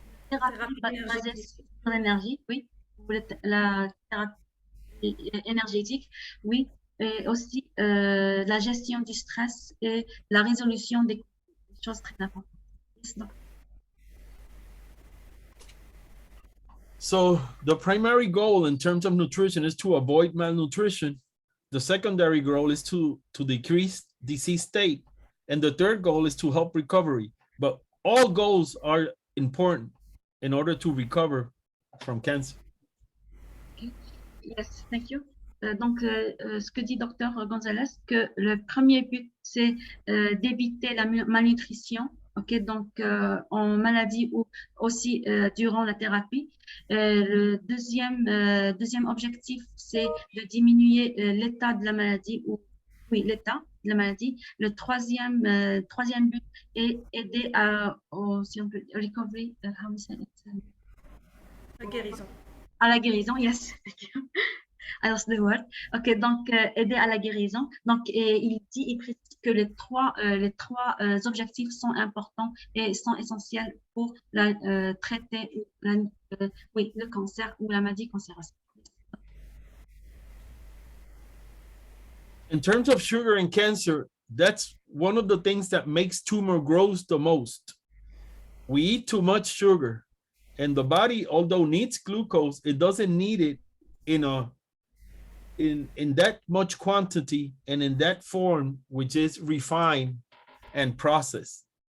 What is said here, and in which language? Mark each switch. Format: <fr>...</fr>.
<fr>thérapie basée sur l'énergie, oui, la thérapie énergétique, oui, et aussi la gestion du stress et la résolution des choses très importantes.</fr> <en>So the primary goal in terms of nutrition is to avoid malnutrition. The secondary goal is to decrease disease state. And the third goal is to help recovery. But all goals are important in order to recover from cancer. Okay. Yes, thank you.</en> <fr>Donc, ce que dit Dr Gonzalez, que le premier but, c'est d'éviter la malnutrition, okay, donc en maladie ou aussi durant la thérapie. Le deuxième objectif, c'est de diminuer l'état de la maladie, l'état de la maladie. Le troisième but est aider si on peut,</fr> <en>recovery, how we say it?</en> <fr>La guérison. À la guérison, yes. Alors, c'est le word. Ok, donc aider à la guérison. Donc, il précise que les trois objectifs sont importants et sont essentiels pour traiter le cancer ou la maladie cancéreuse.</fr> <en>In terms of sugar and cancer, that's one of the things that makes tumor grows the most. We eat too much sugar, and the body, although needs glucose, it doesn't need it in that much quantity and in that form, which is refined and processed.</en>